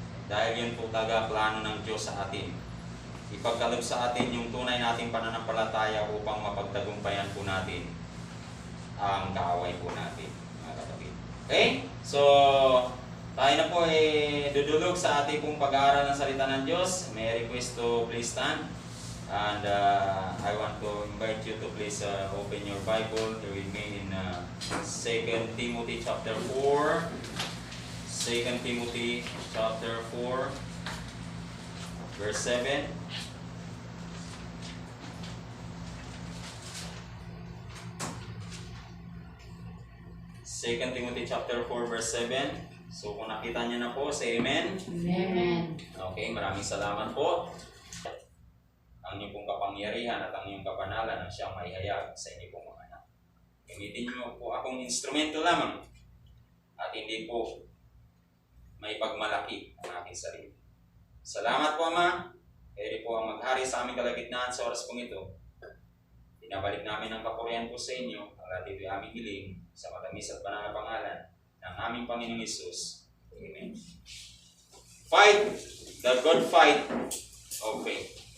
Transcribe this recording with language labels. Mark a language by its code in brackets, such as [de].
[tl] Dahil yun po plano ng Diyos sa atin. Ipagkaloob sa atin yung tunay nating pananampalataya upang mapagtagumpayan po natin ang kaaway po natin, mga kapatid. Okay? So, tayo na po dudulog sa ating pong pag-aaral ng salita ng Diyos. [en] May I request to please stand. And I want to invite you to please open your Bible with me in 2 Timothy chapter 4. 2 Timothy chapter 4, verse 7. Second Timothy chapter 4 verse 7. So [tl] kung nakita niyo na po, [en] say amen. Amen. [tl] Okay, maraming salamat po. Ang inyong pong kapangyarihan at ang inyong kapanalan ang siyang maihayag sa inyong pong mga anak. Gamitin niyo po akong instrumento lamang at hindi po may pagmalaki ang aking sarili. Salamat po, Ama. Kayo po ang maghari sa aming kalagitnaan sa oras pong ito. Pinabalik namin ang kapurihan po sa inyo ang latito aming hiling sa matamis at banal na pangalan ng aming Panginoong Hesus. Amen. [en] Fight the good fight of faith.